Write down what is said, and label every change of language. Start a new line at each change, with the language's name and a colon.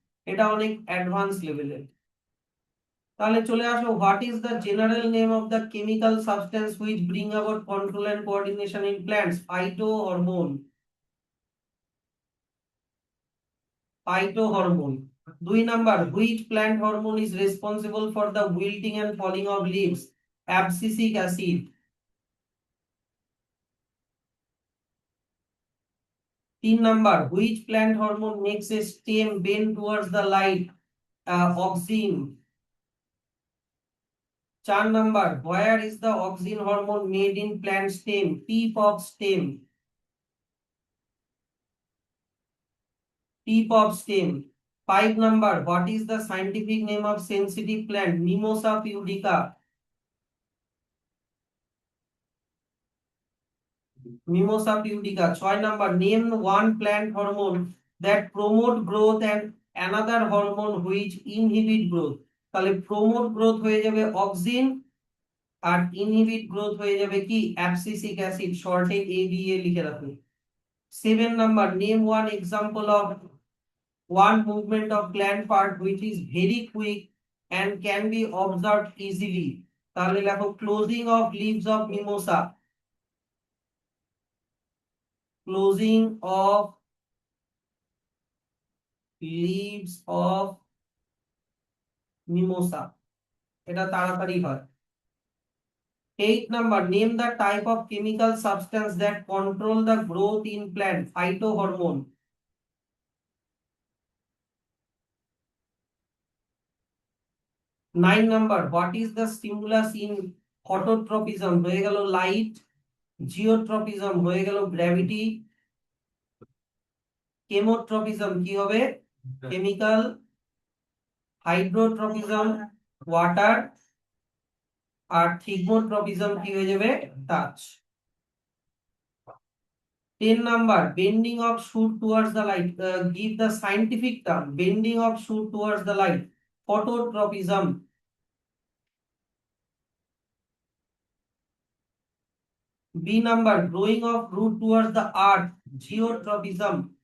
Bangla: এটা অনেক অ্যাডভান্স লেভেলের। তাহলে চলে আসো,
English: What is the general name of the chemical substance which bring about control and coordination in plants? Phytohormone, phytohormone. 2 number, which plant hormone is responsible for the wilting and falling of leaves? Abscisic acid. 3 number, which plant hormone makes a stem bend towards the light? Auxin. 4 number, where is the auxin hormone made in plant stem? Tip of stem. Tip of stem. 5 number, what is the scientific name of sensitive plant? Mimosa pudica. Mimosa pudica. 6 number, name one plant hormone that promote growth and another hormone which inhibit growth.
Bangla: তাহলে
English: promote growth
Bangla: হয়ে যাবে auxin, আর inhibit growth হয়ে যাবে কি abscisic acid, শর্টে ADA লিখে রাখুন।
English: 7 number, name one example of one movement of gland part which is very quick and can be observed easily.
Bangla: তাহলে লেখো
English: closing of leaves of mimosa. Closing of leaves of mimosa,
Bangla: এটা তাড়াতাড়ি হয়।
English: 8 number, name the type of chemical substance that control the growth in plant. Phytohormone. 9 number, what is the stimulus in phototropism?
Bangla: হয়ে গেল light, geotropism হয়ে গেল gravity, chemotropism কি হবে? Chemical, hydrotropism water, আর thigmotropism কি হয়ে যাবে?
English: Touch. 10 number, bending of shoot towards the light. Give the scientific term. Bending of shoot towards the light. Phototropism. B number, growing of root towards the earth. Geotropism.